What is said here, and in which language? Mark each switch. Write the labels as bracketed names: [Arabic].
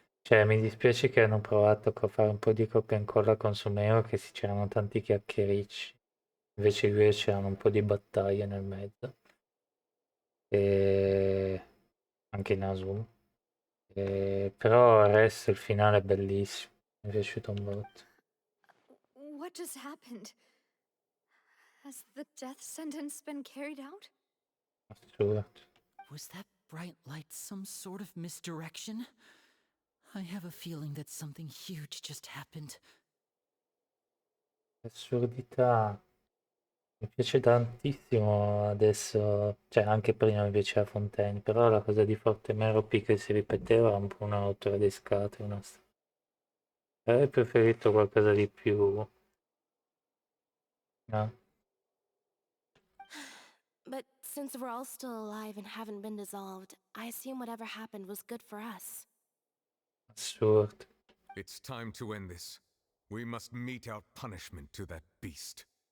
[Italian] Cioè, mi dispiace che hanno provato a fare un po' di copia e incolla con Sumero, che c'erano tanti chiacchiericci. Invece lui c'erano un po' di battaglie nel mezzo. E anche in Asum. Però il resto, il finale è bellissimo. Mi è piaciuto un botto. [English] What just happened? Has the death sentence been carried out? [Italian] Assurdo. [English] Was that bright light some sort of misdirection? I have a feeling that something huge just happened. [Italian] Assurdità. Mi piace tantissimo adesso, cioè anche prima mi piaceva Fontaine, però la cosa di Forte Merope che si ripeteva era un po' una rottura di scatole. Avrei preferito qualcosa di più... No? [English] But since we're all still alive and haven't been dissolved, I assume whatever happened was good for us. [Italian] Assurdo. [English] It's time to end this. We must mete out punishment to that beast.